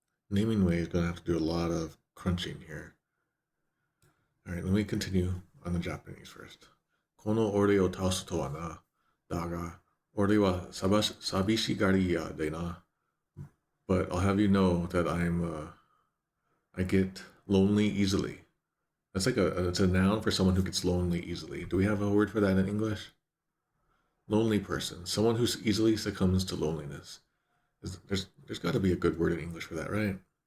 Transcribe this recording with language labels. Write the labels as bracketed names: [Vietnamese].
[English] naming way is going to have to do a lot of crunching here. All right, let me continue on the Japanese first. [Japanese] この俺を倒すとはな。だが、俺は寂しがり屋でな。 [English] But I'll have you know that I get lonely easily. That's like it's a noun for someone who gets lonely easily. Do we have a word for that in English? Lonely person, someone who easily succumbs to loneliness. There's got to be a good word in English for that, right?